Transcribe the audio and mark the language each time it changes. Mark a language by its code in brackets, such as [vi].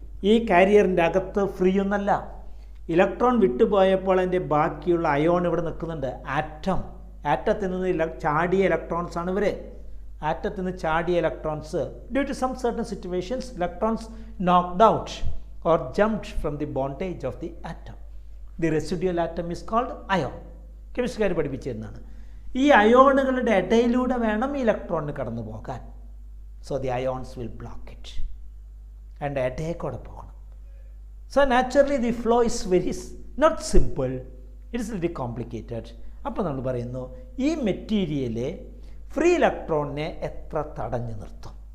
[ml] ഈ കാരിയറിൻ്റെ അകത്ത് ഫ്രീ ഒന്നല്ല. ഇലക്ട്രോൺ വിട്ടുപോയപ്പോൾ അതിൻ്റെ ബാക്കിയുള്ള അയോൺ ഇവിടെ നിൽക്കുന്നുണ്ട്. ആറ്റത്തിൽ നിന്ന് ചാടിയ ഇലക്ട്രോൺസ് [en] ആണ് ഇവർ. ആറ്റത്തിൽ നിന്ന് ചാടിയ electrons due to some certain situations electrons knocked out or jumped from the bondage of the atom. The residual atom is called ion. [ml] കെമിസ്ട്രിക്കാർ പഠിപ്പിച്ചിരുന്നതാണ്. ഈ അയോണുകളുടെ ഇടയിലൂടെ വേണം ഈ ഇലക്ട്രോണിന് കടന്നു പോകാൻ. [en] so the ions will block it and [ml] ഇടയിൽ കൂടെ പോകണം. [en] So naturally the flow is very not simple, it is very complicated. [ml] അപ്പോൾ നമ്മൾ പറയുന്നു ഈ മെറ്റീരിയല് ഫ്രീ ഇലക്ട്രോണിനെ എത്ര തടഞ്ഞു നിർത്തും?